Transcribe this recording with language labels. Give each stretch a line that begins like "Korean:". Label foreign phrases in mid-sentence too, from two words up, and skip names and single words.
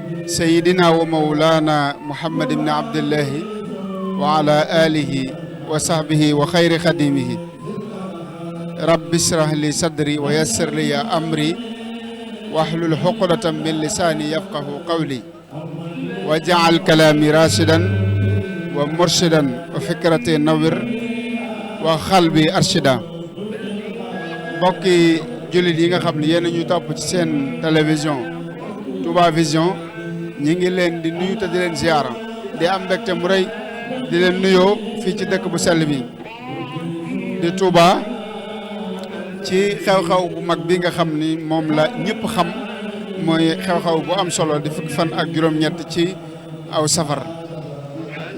Arabic: سيدنا ومولانا محمد بن عبد الله وعلى آله وصحبه وخير خديمه رب اشرح لي صدري ويسر لي أمري واحلل عقدة من لساني يفقه قولي واجعل كلامي راشدا ومرشدا وفكرتي نور وقلبي أرشدا
Wolof: bokki jullit yi nga xam ne yéen a ñu topp ci seen télévision Touba Vision ñi ngi leen di nuyu te di leen ziara di am mbégte mu rëy di leen nuyoo fii ci dëkk bu sell bi di Touba ci xew-xew bu mag bi nga xam ni moom la ñëpp xam mooy xew-xew bu am solo di fukki fan ak juróom-ñett ci aw safar ñu